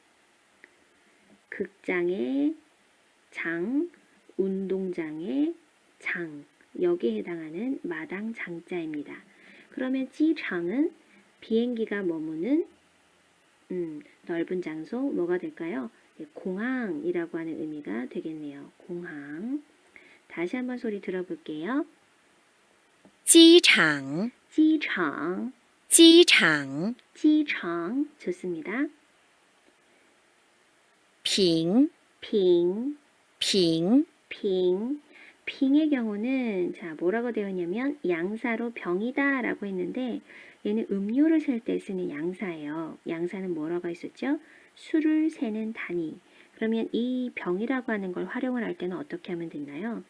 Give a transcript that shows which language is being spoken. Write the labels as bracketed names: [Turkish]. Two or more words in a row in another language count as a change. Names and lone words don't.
[Korean] 극장의 장, 운동장의 장, 여기에 해당하는 마당 장자입니다. 그러면 지장은 비행기가 머무는 넓은 장소, 뭐가 될까요? 공항이라고 하는 의미가 되겠네요. 공항. 다시 한번 소리 들어볼게요. [Chinese] 机场机场机场 [Korean] 机场 좋습니다. [Chinese] 平平平 [Korean] 빙의 경우는 자 뭐라고 되어 있냐면 양사로 병이다 라고 했는데 얘는 음료를 셀 때 쓰는 양사예요. 양사는 뭐라고 했었죠? 술을 세는 단위. 그러면 이 병이라고 하는 걸 활용을 할 때는 어떻게 하면 되나요?